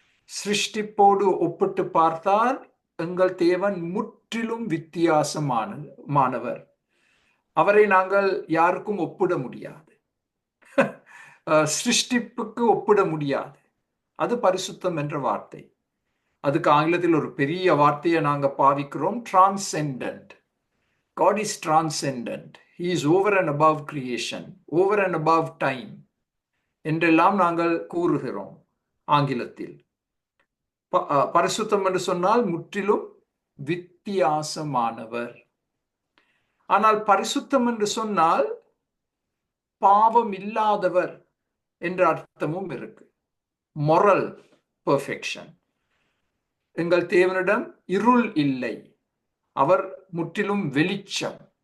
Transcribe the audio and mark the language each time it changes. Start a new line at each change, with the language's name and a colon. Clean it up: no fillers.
Tamil: சிருஷ்டிப்போடு ஒப்பிட்டு பார்த்தால் எங்கள் தேவன் முற்றிலும் வித்தியாசமானவர். அவரை நாங்கள் யாருக்கும் ஒப்பிட முடியாது. சிருஷ்டிப்புக்கு ஒப்பிட முடியாது. அது பரிசுத்தம் என்ற வார்த்தை. அதுக்கு ஆங்கிலத்தில் ஒரு பெரிய வார்த்தையை நாங்கள் பாவிக்கிறோம், transcendent.
English: God is transcendent. He is over and above creation, over and above time
Tamil: என்றெல்லாம் நாங்கள் கூறுகிறோம் ஆங்கிலத்தில். பரிசுத்தம் என்று சொன்னால் முற்றிலும் வித்தியாசமானவர். ஆனால் பரிசுத்தம் என்று சொன்னால் பாவம் இல்லாதவர் என்ற அர்த்தமும் இருக்கு.
English: Moral perfection.
Tamil: எங்கள் தேவனிடம் இருள் இல்லை, அவர் முற்றிலும் வெளிச்சம்.